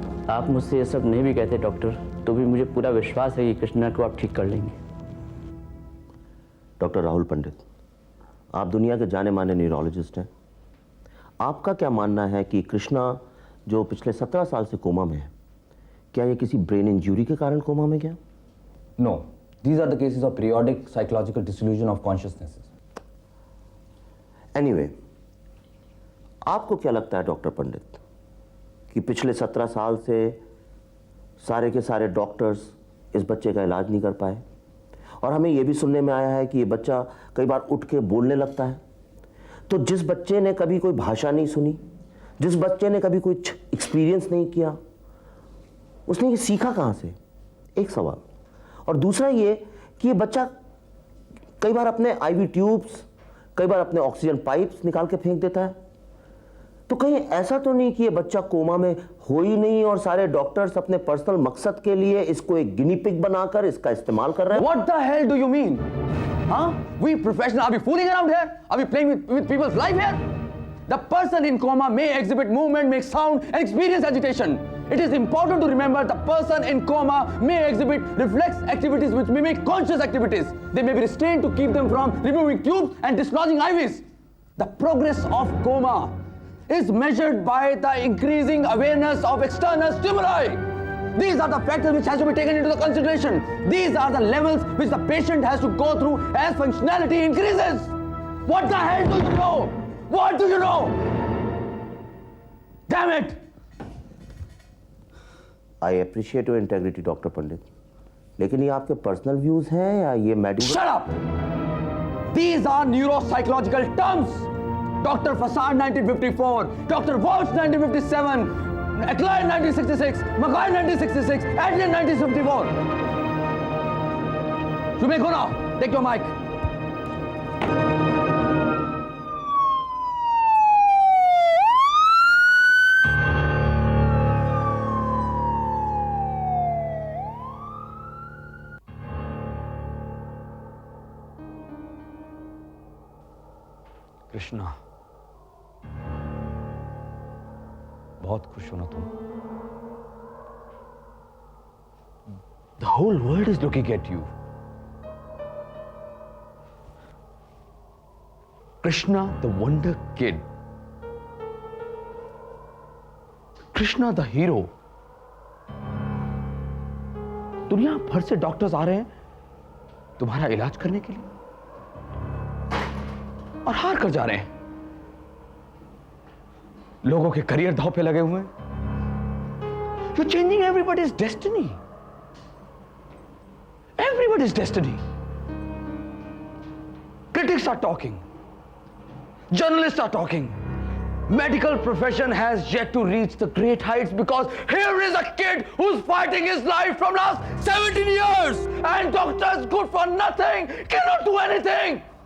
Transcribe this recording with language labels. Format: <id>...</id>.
<hi>आप मुझसे ये सब नहीं भी कहते डॉक्टर, तो भी मुझे पूरा विश्वास है कि कृष्णा को आप ठीक कर लेंगे। डॉक्टर राहुल पंडित, आप दुनिया के जाने माने न्यूरोलॉजिस्ट हैं। आपका क्या मानना है कि कृष्णा जो पिछले 17 साल से कोमा में है, क्या ये किसी ब्रेन इंजरी के कारण कोमा में गया?</hi> <en>No, these are the cases of periodic psychological dissolution of consciousnesses.</en> <hi>Anyway, आपको क्या लगता है डॉक्टर पंडित कि पिछले 17 साल से सारे के सारे डॉक्टर्स इस बच्चे का इलाज नहीं कर पाए, और हमें यह भी सुनने में आया है कि ये बच्चा कई बार उठ के बोलने लगता है। तो जिस बच्चे ने कभी कोई भाषा नहीं सुनी, जिस बच्चे ने कभी कुछ एक्सपीरियंस नहीं किया, उसने ये सीखा कहाँ से? एक सवाल। और दूसरा ये कि ये बच्चा कई बार अपने आईवी ट्यूब्स, कई बार अपने ऑक्सीजन पाइप्स निकाल के फेंक देता है। तो कहीं ऐसा तो नहीं कि ये बच्चा कोमा में हो ही नहीं और सारे डॉक्टर्स अपने पर्सनल मकसद के लिए इसको एक गिनी पिग बनाकर इसका इस्तेमाल कर रहे हैं?</hi> <en>What the hell do you mean? Huh? We professionals, are we fooling around here? Are we playing with people's life here? The person in coma may exhibit movement, make sound, and experience agitation. It is important to remember the person in coma may exhibit reflex activities which mimic conscious activities. They may be restrained to keep them from removing tubes and dislodging IVs. The progress of coma is measured by the increasing awareness of external stimuli. These are the factors which has to be taken into the consideration. These are the levels which the patient has to go through as functionality increases. What the hell do you know? What do you know? Damn it! I appreciate your integrity,</en> <hi>doctor पंडित, लेकिन ये आपके personal views हैं या ये medical?</hi> <en>Shut up! These are neuropsychological terms. Dr. Fasad 1954, Dr. Walsh 1957, Ecklein 1966, Mackay 1966, Adrian 1954. You may go now. Take your mic.</en> <hi>Krishna, बहुत खुश हो ना तुम?</hi> <en>The whole world is looking at you. Krishna, the wonder kid. Krishna, the hero.</en> <hi>दुनिया भर से doctors आ रहे हैं तुम्हारा इलाज करने के लिए और हार कर जा रहे हैं। लोगों के करियर दांव पे लगे हुए हैं।</hi> <en>You're changing everybody's destiny. Everybody's destiny. Critics are talking. Journalists are talking. Medical profession has yet to reach the great heights because here is a kid who's fighting his life from last 17 years and doctors good for nothing cannot do anything.</en>